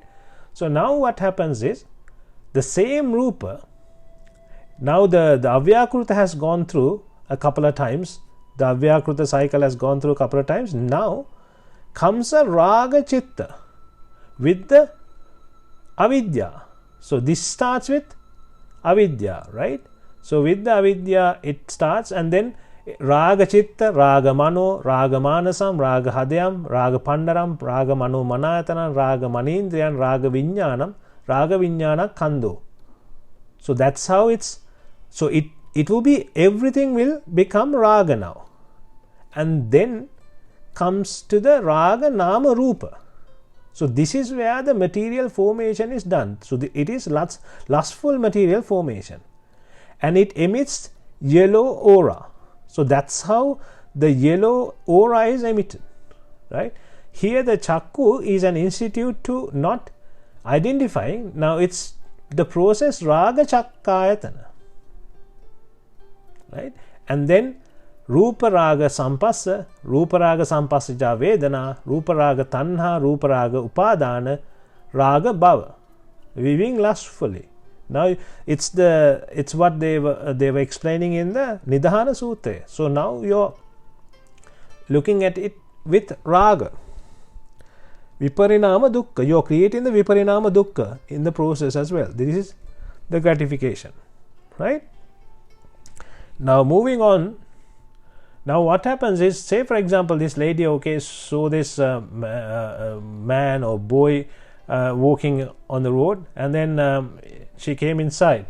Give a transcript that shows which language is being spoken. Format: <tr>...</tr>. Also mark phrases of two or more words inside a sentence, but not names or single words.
<en>So now what happens is, the same rupa, now the avyakruta has gone through a couple of times, the avyakruta cycle has gone through a couple of times. Now comes a</en> <pi>raga chitta</pi> <en>with the avidya. So this starts with avidya, right? So with the avidya it starts, and then</en> <pi>raga chitta, raga mano, raga manasam, raga hadayam, raga pandaram, raga mano manayatana, raga manindriyan, raga viññānam, raga viññāna kando.</pi> <en>So that's how it's, so it will be, everything will become raga now. And then comes to the</en> <pi>raga nama rupa.</pi> <en>So this is where the material formation is done. So it is lustful material formation, and it emits yellow aura. So that's how the yellow aura is emitted, right? Here the chakku is an institute to not identifying. Now it's the process</en> <pi>raga chakkayatana,</pi> <en>right? And then</en> <pi>Rupa raga sampassa, rupa raga sampassija vedana, rupa raga tanha, rupa raga upadana, raga bhava.</pi> <en>Viewing lustfully. Now it's what they were explaining in the Nibbhana Sutra. So now you're looking at it with raga.</en> <pi>Viparinama dukkha.</pi> <en>You're creating the</en> <pi>viparinama dukkha</pi> <en>in the process as well. This is the gratification, right? Now moving on. Now what happens is, say for example this lady, okay, so this man or boy walking on the road, and then she came inside.</en>